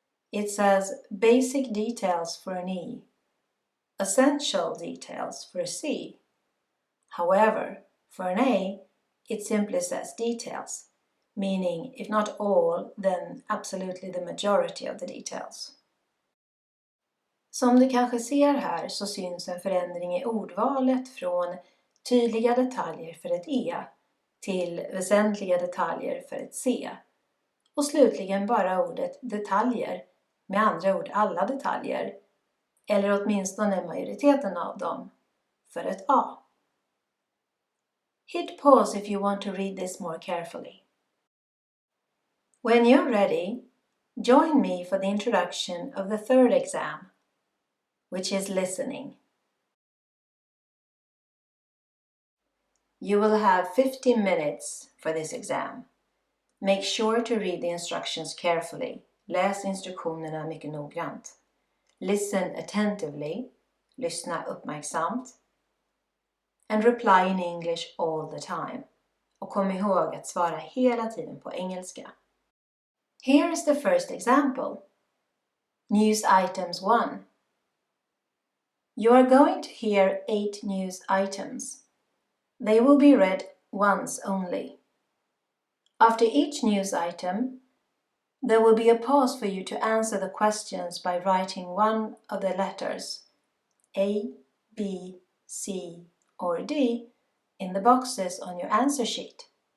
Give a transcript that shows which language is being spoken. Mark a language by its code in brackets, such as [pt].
[en] It says basic details for an E, essential details for a C. However, for an A, it simply says details, meaning if not all, then absolutely the majority of the details. [sv] Som du kanske ser här så syns en förändring i ordvalet från tydliga detaljer för ett E till väsentliga detaljer för ett C. Och slutligen bara ordet detaljer, med andra ord alla detaljer, eller åtminstone majoriteten av dem, för ett A. [en] Hit pause if you want to read this more carefully. When you're ready, join me for the introduction of the third exam, which is listening. You will have 50 minutes for this exam. Make sure to read the instructions carefully. [sv] Läs instruktionerna mycket noggrant. [en] Listen attentively. [sv] Lyssna uppmärksamt. [en] And reply in English all the time. [sv] Och kom ihåg att svara hela tiden på engelska. [en] Here is the first example. News items 1. You are going to hear 8 news items. They will be read once only. After each news item, there will be a pause for you to answer the questions by writing one of the letters A, B, C, or D in the boxes on your answer sheet.